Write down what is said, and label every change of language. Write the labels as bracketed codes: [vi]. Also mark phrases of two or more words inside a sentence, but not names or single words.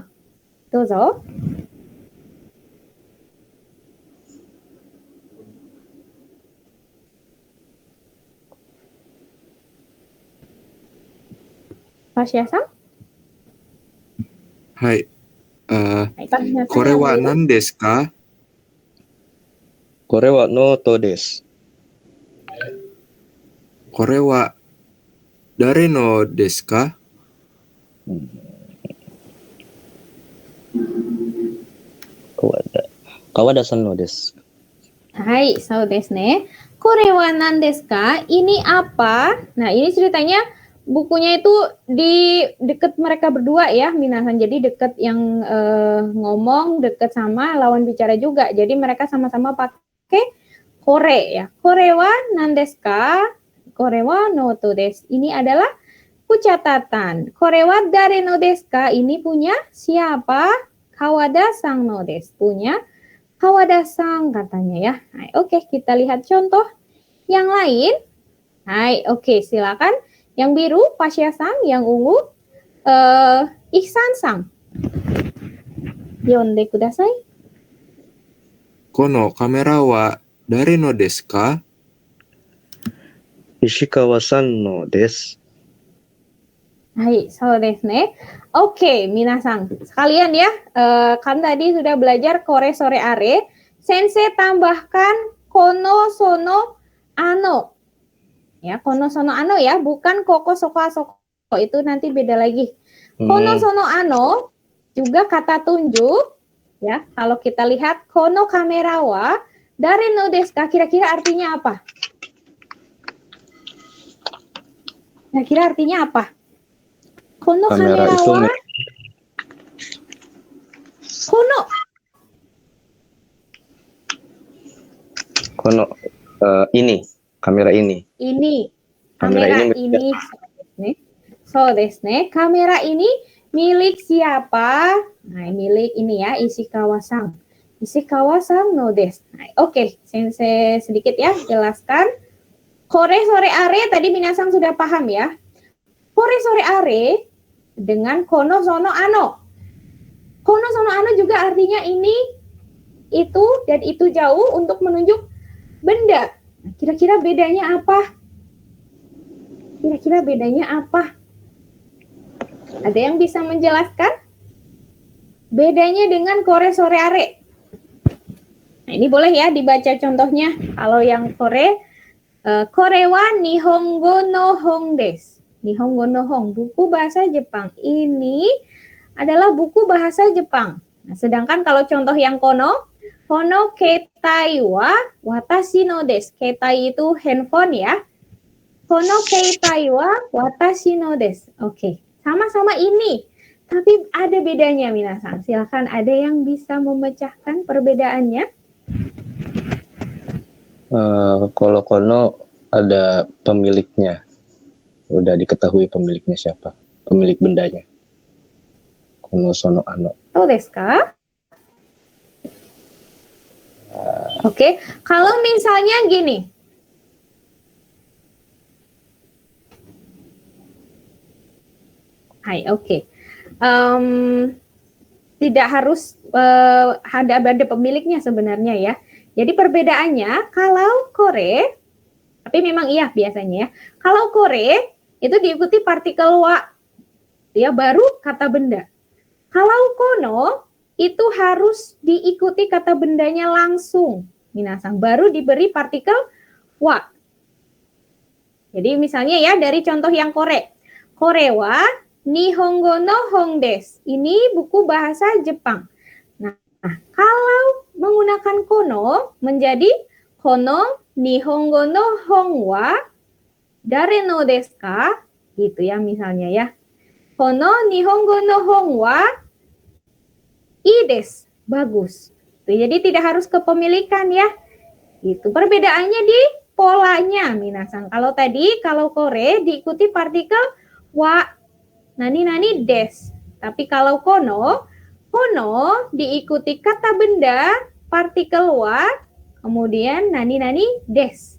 [ja] どうぞ。Pasyaさん? はい, Hai, Pasya Sang これ [id] yang [ja] は [id] biru. [ja] 何ですか? これはノートです. これは誰のですか? Kawada-san no desu. はい、そうですね。これは何ですか? [id] Ini apa? Nah, ini ceritanya bukunya itu di deket mereka berdua ya, minasan. Jadi deket yang ngomong, deket sama lawan bicara juga. Jadi mereka sama-sama pakai kore ya. [ja] これは何ですか? これはノートです. [id] Ini adalah buku catatan. [ja] これは誰のですか? [id] Ini punya siapa? [ja] Kawada Sang no desu. [id] Punya Kawada Sang katanya ya. Hai, oke, kita lihat contoh yang lain. Hai, oke, silakan. Yang biru Pasya Sang, yang ungu Ihsan Sang. [ja] 読んでください. このカメラは誰のですか? Ishikawa-san no desu. はい、そうですね. [id] Oke, minasang. Sekalian ya, kan tadi sudah belajar [ja] これそれあれ. [id] Sensei tambahkan [ja] このそのあの. [id] Ya, [ja] このそのあの [id] ya, bukan [ja] ここそこあそこ. [id] Itu nanti beda lagi. [ja] このそのあの [id] juga kata tunjuk. Ya, kalau kita lihat [ja] このカメラは誰のですか, [id] kira-kira artinya apa? Kira-kira artinya apa? [ja] このカメラ [id] Kamera itu [ja] はこの. [id] Kono ini, kamera ini. Ini Kamera kamera ini [ja] iniですね。そうですね. [id] Kamera ini milik siapa? Nah, milik ini ya, [ja] Ishikawa-san. Ishikawa-san no desu. [id] Nah, oke, sensei sedikit ya jelaskan. [ja] これそれあれ [id] tadi minasan sudah paham ya. [ja] これそれあれ [id] dengan [ja] このそのあの. このそのあの [id] juga artinya ini, itu, dan itu jauh untuk menunjuk benda. Nah, kira-kira bedanya apa? Kira-kira bedanya apa? Ada yang bisa menjelaskan? Bedanya dengan [ja] これそれあれ. [id] Nah, ini boleh ya dibaca contohnya. Kalau yang kore, [ja] これは日本語の本です. 日本語の本, [id] buku bahasa Jepang. Ini adalah buku bahasa Jepang. Nah, sedangkan kalau contoh yang kono, [ja] この携帯は私のです. [id] Keitai itu handphone ya. [ja] この携帯は私のです. [id] Oke, sama-sama ini. Tapi ada bedanya minasan. Silakan, ada yang bisa memecahkan perbedaannya? Kalau kono ada pemiliknya, udah diketahui pemiliknya siapa, pemilik bendanya. [ja] このそのあの. ああ、ですか? [id] Oke, kalau misalnya gini. Hai, oke. Tidak harus ada pemiliknya sebenarnya ya. Jadi perbedaannya kalau kore, tapi memang iya biasanya ya. Kalau kore itu diikuti partikel wa, ya baru kata benda. Kalau kono itu harus diikuti kata bendanya langsung, minasan, baru diberi partikel wa. Jadi misalnya ya dari contoh yang kore, [ja] これは日本語の本です. [id] Ini buku bahasa Jepang. Nah, kalau menggunakan kono menjadi [ja] この日本語の本は誰のですか? [id] Gitu ya misalnya ya. [ja] この日本語の本はいいです. [id] Bagus. Jadi tidak harus kepemilikan ya. Itu perbedaannya di polanya minasan. Kalau tadi kalau kore diikuti partikel wa, [ja] 何です. [id] Tapi kalau kono diikuti kata benda, partikel wa, kemudian [ja] 何です.